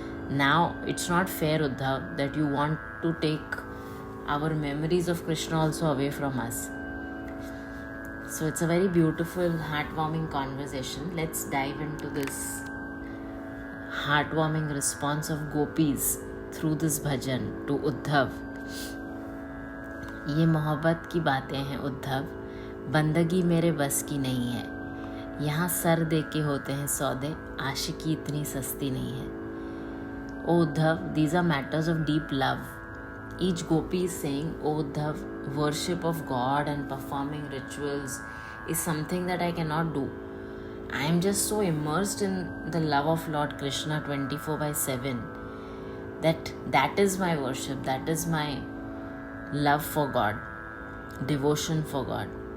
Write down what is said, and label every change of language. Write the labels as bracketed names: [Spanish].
[English] Now it's not fair, Uddhav, that you want to take our memories of Krishna also away from us. So it's a very beautiful, heartwarming conversation. Let's dive into this heartwarming response of gopis through this bhajan to Uddhav. [Hindi] ये मोहब्बत की बातें हैं उद्धव, बंदगी मेरे बस की नहीं है. यहाँ सर दे के होते हैं सौदे, आशिकी इतनी सस्ती नहीं है. [English] O Uddhav, these are matters of deep love. Each gopi is saying, O Uddhav, worship of God and performing rituals is something that I cannot do. I am just so immersed in the love of Lord Krishna 24/7 that is my worship, that is my love for God, devotion for God.